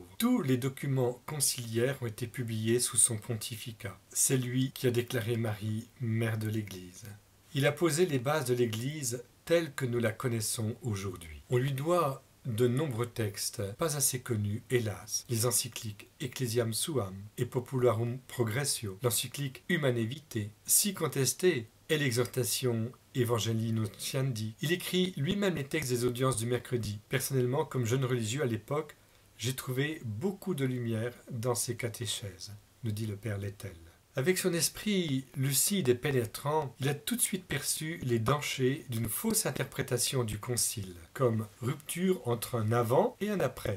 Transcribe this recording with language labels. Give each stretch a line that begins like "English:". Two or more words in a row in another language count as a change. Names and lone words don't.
French: Tous les documents conciliaires ont été publiés sous son pontificat. C'est lui qui a déclaré Marie mère de l'Église. Il a posé les bases de l'Église telle que nous la connaissons aujourd'hui. On lui doit de nombreux textes, pas assez connus, hélas. Les encycliques Ecclesiam Suam et Popularum Progressio, l'encyclique Humanae Vitae, si contestée, et l'exhortation Evangelii Nuntiandi. Il écrit lui-même les textes des audiences du mercredi. Personnellement, comme jeune religieux à l'époque, j'ai trouvé beaucoup de lumière dans ces catéchèses, nous dit le père Lettel. Avec son esprit lucide et pénétrant, il a tout de suite perçu les dangers d'une fausse interprétation du concile, comme rupture entre un avant et un après.